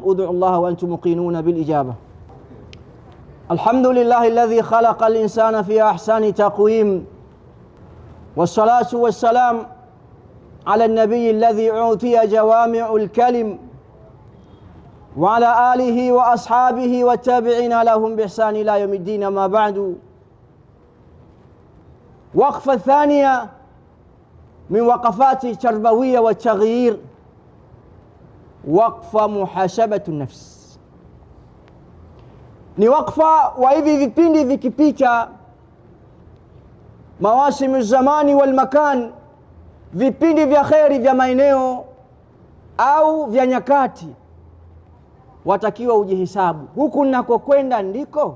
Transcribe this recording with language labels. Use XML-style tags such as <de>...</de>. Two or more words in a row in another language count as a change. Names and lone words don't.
<ar>ادعوا الله وأنتم موقنون بالإجابة. الحمد لله الذي خلق الإنسان في أحسن تقويم، والصلاة والسلام على النبي الذي أعطي جوامع الكلم، وعلى آله وأصحابه والتابعين لهم بإحسان إلى يوم الدين. ما بعد، وقفة ثانية من وقفات التربوية والتغيير، وقفة محاسبة النفس.</ar> <sw>ni wakfa wa hivi vipindi vikipita,</sw> <ar>مواسم الزمان والمكان,</ar> <sw>vipindi vya kheri vya maeneo au vya nyakati, watakiwa ujihesabu, huku ninakokwenda ndiko?</sw>